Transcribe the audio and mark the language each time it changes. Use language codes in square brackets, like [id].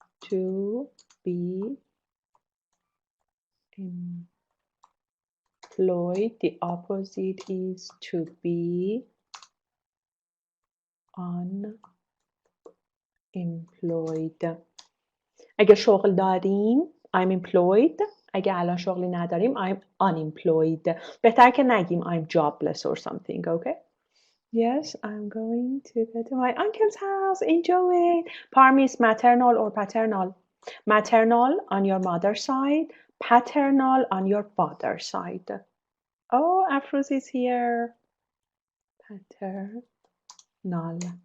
[en] To be employed, the opposite is to be unemployed. [fa] اگه شغل داریم [en] I'm employed. [fa] اگه الان شغلی نداریم [en] I'm unemployed. [fa] بهتر که نگیم [en] I'm jobless or something, okay? Yes, I'm going to go to my uncle's house. Enjoy it. Parmis, maternal or paternal? Maternal on your mother's side, paternal on your father's side. Oh, Afruz is here. Paternal.